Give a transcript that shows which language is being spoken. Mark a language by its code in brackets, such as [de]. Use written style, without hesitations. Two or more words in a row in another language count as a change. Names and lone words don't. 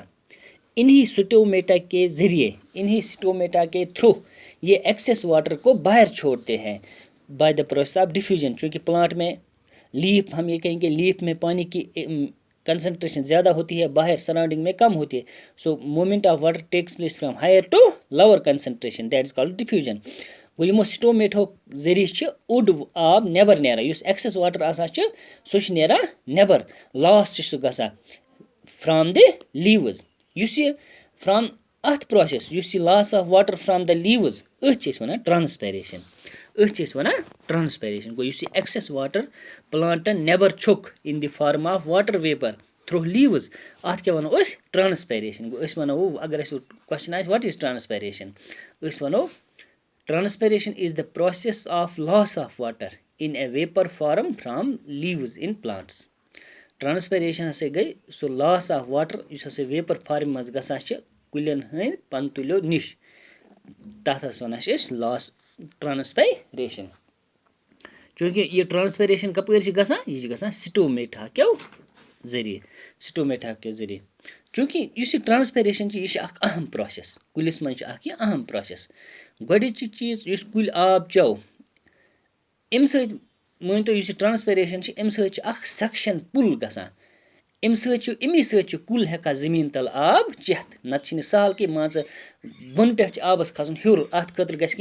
[hi] इन्हीं स्टोमेटा के थ्रू ये [en] excess water [hi] को बाहर छोड़ते हैं [en] by the process of diffusion. [hi] क्योंकि प्लांट में लीफ, हम ये कहेंगे लीफ में पानी की कंसंट्रेशन ज़्यादा होती है, बाहर सराउंडिंग में कम होती है. [en] So movement of water takes place from higher to lower concentration, that is called diffusion. [ks] वो यमो स्टोमेटो ज़रिए उड आब नेबर नेरा, युस [en] excess water [ks] आसान सो नेरा नेबर, [en] loss [ks] सो गसा [en] from the leaves. [ks] युस ये फ्रॉम अथ प्रोसेस युस ये [en] loss of water from the leaves [ks] अथ वनान ट्रांसपैरेशन. गो युस [en] excess water [ks] प्लांटन नेबर छुक [en] in the form of water vapour through leaves, [ks] अत क्या वनो अस ट्रांसपैरेशन. गो अस वनो, अगर अस क्वेश्चन आए [en] what is transpiration, [ks] अस वनो [en] transpiration is the process of loss of water in a vapour form from leaves in plants. [ks] ट्रांसपैरेशन हसे गई सो [en] loss of water [ks] युस हसे [en] vapour form [ks] मज गसान कुलियन हंद पंतुलियो निश, तथ वनान अस [en] loss transpiration. [hi] क्योंकि ये ट्रांसपैरेशन [ks] कपर गसान [hi] स्टोमेटा के ज़रिए. [ks] क्योंकि इस ट्रांसपैरेशन यह अहम प्रोसेस, कुलिस मज अहम प्रोसेस. गोडची चीज़ इस कुल आब चो अम मान तो ट्रांसपैरेशन अम सक्शन पुल गसान, اَمہِ سۭتۍ چھُ کُل ہٮ۪کان زٔمیٖن تَل آب چٮ۪تھ نَتہٕ چھِنہٕ سہل کینٛہہ مان ژٕ بۄنہٕ پٮ۪ٹھ چھِ آبَس کھسُن ہیوٚر اَتھ خٲطرٕ گژھِ